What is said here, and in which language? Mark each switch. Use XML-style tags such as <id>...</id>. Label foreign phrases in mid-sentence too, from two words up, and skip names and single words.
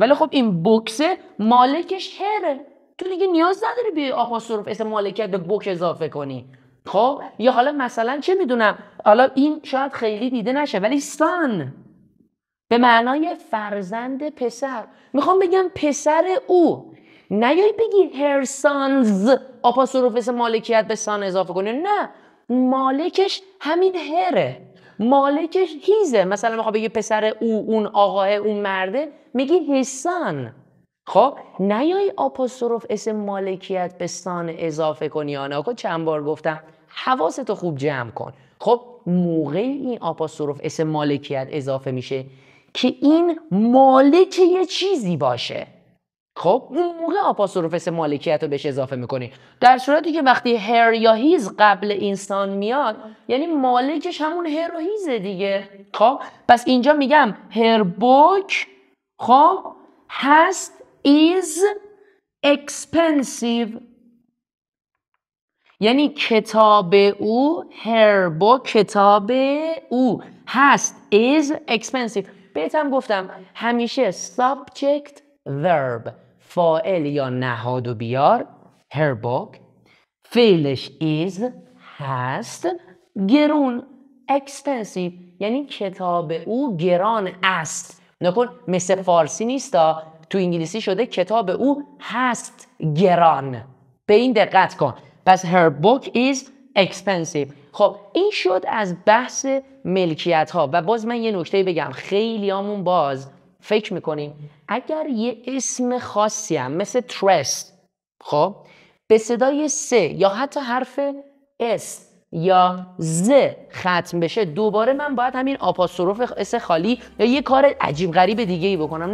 <fa>ولی خب این بوکسه مالکش هره، تو دیگه نیاز نداری به آپاستروف اسم مالکیت به بوک اضافه کنی. خب یا حالا مثلا چه میدونم، حالا این شاید خیلی دیده نشه ولی سان به معنای فرزند پسر. میخوام بگم پسر او، نیایی بگی</fa> <en>her sons</en> <fa>آپاستروف اسم مالکیت به سان اضافه کنی. نه، مالکش همین هره، مالکش هیزه. مثلا میخوام بگی پسر او، اون آقاه، اون مرده، میگی</fa> <en>his son.</en> <fa>خب نیایی آپاستروف اسم مالکیت به سان اضافه کنی. آنها چند بار گفتم حواستو خوب جمع کن. خب موقعی این آپاستروف اسم مالکیت اضافه میشه که این مالک یه چیزی باشه. خب اون موقع آپاستروف اسم مالکیت رو بهش اضافه میکنی. در صورتی که وقتی هر یا هیز قبل اینسان میاد یعنی مالکش همون هر و هیزه دیگه. خب پس اینجا میگم</fa> <en>her book</en> <fa>خب هست</fa> <en>is expensive،</en> <fa>یعنی کتاب او،</fa> <en>her book</en> <fa>کتاب او هست</fa> <en>is expensive.</en> <fa>بهتم گفتم همیشه</fa> <en>subject verb</en> <fa>فاعل یا نهادو بیار</fa> <en>her book،</en> <fa>فعلش is هست، گرون expensive یعنی کتاب او گران است. نکن مثل فارسی نیستا، تو انگلیسی شده کتاب او هست گران. به این دقت کن. پس</fa> <en>her book is expensive.</en> <fa>خب این شد از بحث ملکیت ها. و باز من یه نکته بگم، خیلی همون باز فکر میکنیم اگر یه اسم خاصی هم مثل trust خب به صدای س یا حتی حرف اس یا ز ختم بشه، دوباره من باید همین آپاستروف اس خالی یا یه کار عجیب غریب دیگه ای بکنم.</fa>